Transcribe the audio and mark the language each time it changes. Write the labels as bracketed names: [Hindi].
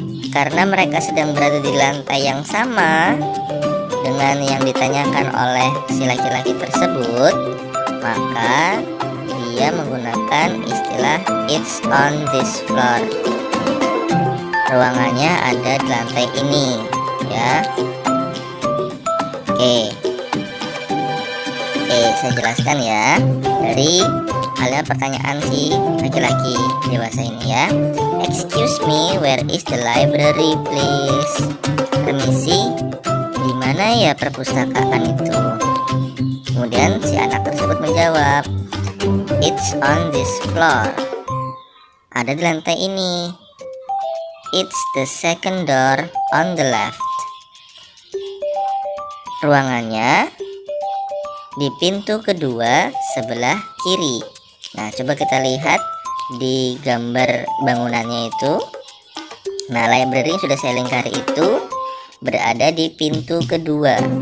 [Indonesian] Karena mereka sedang berada di lantai yang sama dengan yang ditanyakan oleh si laki-laki tersebut, maka dia menggunakan istilah [English] it's on this floor. [Indonesian] Ruangannya ada di lantai ini, ya. Oke, saya jelaskan ya. Dari halnya pertanyaan si laki-laki dewasa ini ya. [English] Excuse me, where is the library please? [Indonesian] Permisi, di mana ya perpustakaan itu? Kemudian si anak tersebut menjawab, [English] it's on this floor. [Indonesian] Ada di lantai ini. [English] It's the second door on the left. [Indonesian] Ruangannya di pintu kedua sebelah kiri. Nah, coba kita lihat di gambar bangunannya itu. Nah, library yang sudah saya lingkari itu berada di pintu kedua.